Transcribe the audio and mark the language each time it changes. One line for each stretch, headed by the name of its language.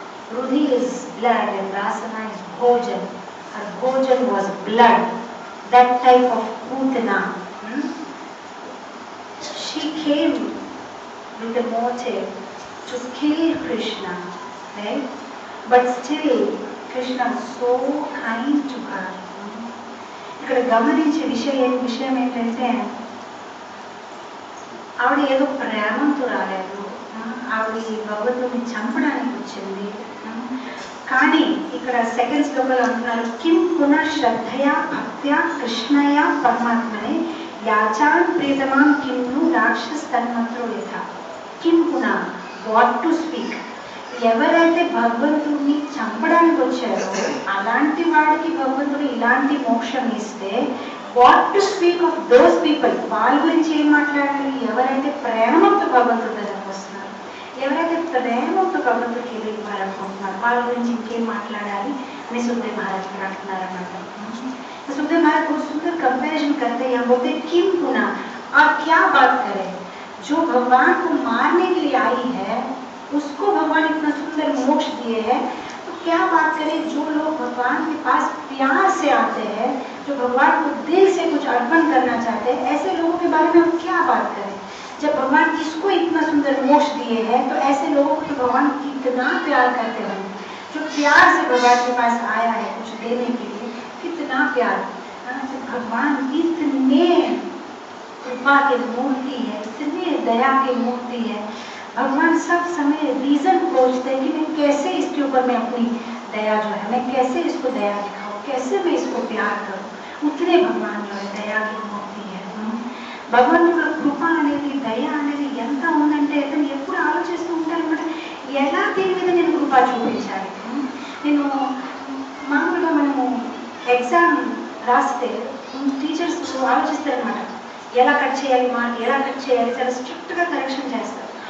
English: Rudhi is blood and Rasana is Bhojan. Her Bhojan was blood, that type of Putana. She came with the motive to kill Krishna, right? But still Krishna was so kind to her.
Telugu: ఇక్కడ గమనించే విషయం ఏంటంటే, ఆవిడ ఏదో ప్రేమంతో రాలేదు, ఆవిడ భగవంతుడిని చంపడానికి వచ్చింది. కానీ ఇక్కడ సెకండ్ శ్లోకంలో అంటున్నారు,
Sanskrit: కిం పునః శ్రద్ధయా భక్త్యా కృష్ణయ పరమాత్మనే యాచాన్ ప్రియతమాం కింను రాక్షస్ తన్మత్రో యథా. కిం పునః,
English: What to speak.
Telugu: ఎవరైతే భగవంతుడిని చంపడానికి వచ్చారో అలాంటి వాడికి భగవంతుడు ఇలాంటి మోక్షం ఇస్తే,
English: what to speak of those people,
Telugu: వాళ్ళ గురించి ఏం మాట్లాడాలి? ఎవరైతే ప్రేమతో భగవంతుడి దగ్గరకు వస్తున్నారు, ఎవరైతే ప్రేమతో భగవంతుడికి ఏదో ఇవ్వాలనుకుంటున్నారు, వాళ్ళ గురించి ఇంకేం మాట్లాడాలి అని సుఖదేవ్ మహారాజ్ గారు అంటున్నారన్నమాట.
Hindi: सुखदेव महाराज बहुत सुंदर कंपैरिजन करते हैं। हम बोलते
Sanskrit: किम पुना,
Hindi: आप क्या बात करें, जो भगवान को मारने के लिए आई है उसको भगवान इतना सुंदर मोक्ष दिए हैं, तो क्या बात करें जो लोग भगवान के पास प्यार से आते हैं, जो भगवान को दिल से कुछ अर्पण करना चाहते हैं, ऐसे लोगों के बारे में हम क्या बात करें। जब भगवान इसको इतना सुंदर मोक्ष दिए हैं तो ऐसे लोगों को तो भगवान कितना प्यार करते हैं। जो प्यार से भगवान के पास आया है कुछ देने के लिए, कितना प्यार। तो भगवान इतने कृपा की मूर्ति है, इतने दया की मूर्ति है। भगवान सब समय रीजन खोजते हैं कि मैं कैसे इसके ऊपर मैं अपनी दया जो है, मैं कैसे इसको दया दिखाऊं, कैसे मैं इसको प्यार करूं। उतने भगवान जो है दया की मूर्ति है।
Telugu: భగవంతుడు కృప అనేది దయ అనేది ఎంత ఉందంటే అతను ఎప్పుడు ఆలోచిస్తూ ఉంటారనమాట, ఎలా దీని మీద నేను కృప చూపించాలి. నేను మామూలుగా మనము ఎగ్జామ్ రాస్తే టీచర్స్ ఆలోచిస్తారనమాట, ఎలా కట్ చేయాలి మార్క్, ఎలా కట్ చేయాలి, చాలా స్ట్రిక్ట్గా కరెక్షన్ చేస్తారు.